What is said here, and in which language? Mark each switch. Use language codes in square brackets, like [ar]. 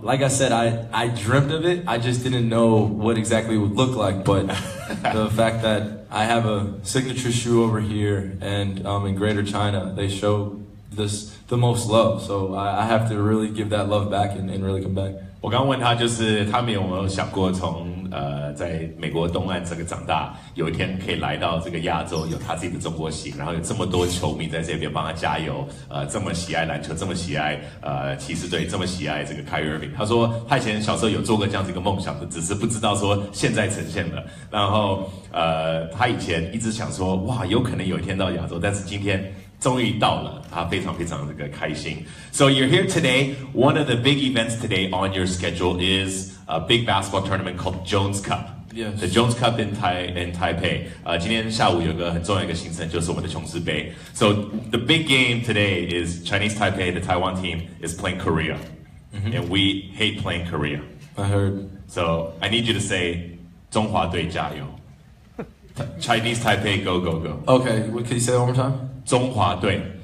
[en] Like I said, I dreamt of it. I just didn't know what exactly it would look like. But the fact that I have a signature shoe over here and in Greater China, they show this the most love. So I have to really give that love back and really come back. [zh] 我刚问他，就是他们有没有想过从在美国东岸这个长大，有一天可以来到这个亚洲，有他自己的中国行，然后有这么多球迷在这边帮他加油，这么喜爱篮球，这么喜爱骑士队，这么喜爱这个 Kyrie Irving。他说他以前小时候有做过这样子一个梦想的，只是不知道说现在呈现了。然后他以前一直想说，哇，有可能有一天到亚洲，但是今天终于到了，他非常非常这个开心。 [en] So you're here today. One of the big events today on your schedule is a big basketball tournament called Jones Cup. Yes. The Jones Cup in Taipei. [zh] 今天下午有个很重要的一个行程，就是我们的琼斯杯。 [en] So the big game today is Chinese Taipei, the Taiwan team, is playing Korea. And we hate playing Korea. I heard. So I need you to say [zh] 中华队加油. [en] Chinese Taipei, go, go, go. Okay, can you say that one more time? [zh] 中华队.